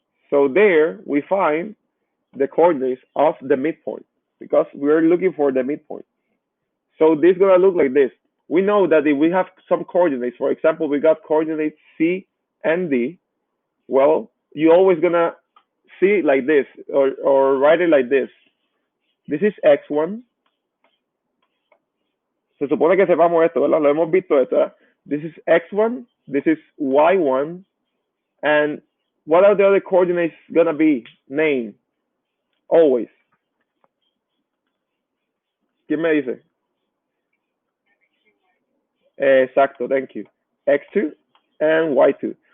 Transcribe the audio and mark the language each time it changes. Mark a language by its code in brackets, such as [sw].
[en] So there we find the coordinates of the midpoint because we're looking for the midpoint. So this is going to look like this. We know that if we have some coordinates, for example, we got coordinates C and D. Well, you're always gonna see it like this, or write it like this. This is x1. [es] Se supone que sepamos esto, ¿verdad? Lo hemos visto esto, ¿verdad? [en] This is x1, this is y1, and what are the other coordinates gonna be? Name, always. [es] ¿Quién me dice? Exacto, [en] thank you. X2 and Y2.